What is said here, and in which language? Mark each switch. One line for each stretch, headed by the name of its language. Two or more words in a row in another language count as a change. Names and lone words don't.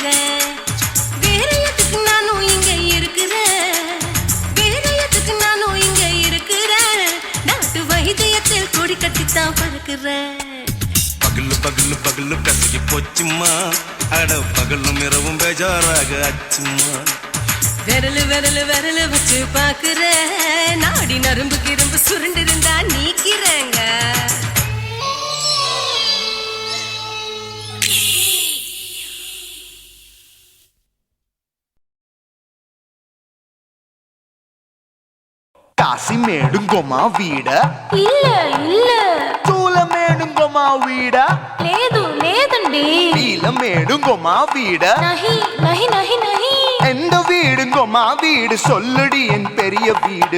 Tamil: வேற எதுக்கு நானும் இங்க இருக்கிற வேற எதுக்கு நானும் இங்க இருக்கிற நாட்டு வைத்தியத்தில் கொடி கட்டித்தான் பறக்குற. பகலு பகலு பகலு கசகி போச்சுமா அட பகலும் இரவும் பேஜாராக அச்சுமா. விரலு விரலு விரலு வச்சு பாக்குற நாடி நரம்பு கிரம்பு சுருண்டு இருந்தா நீக்கிறேங்க. காசி மேடுங்கோமா வீட இல்ல இல்ல சூல மேடுங்கோமா வீட
Telugu: లేదు లేదండి.
Tamil: நீல மேடுங்கோமா வீட
Hindi: नहीं नहीं नहीं नहीं.
Tamil: எந்த வீடுங்கோமா வீடு சொல்லுடி என் பெரிய வீடு.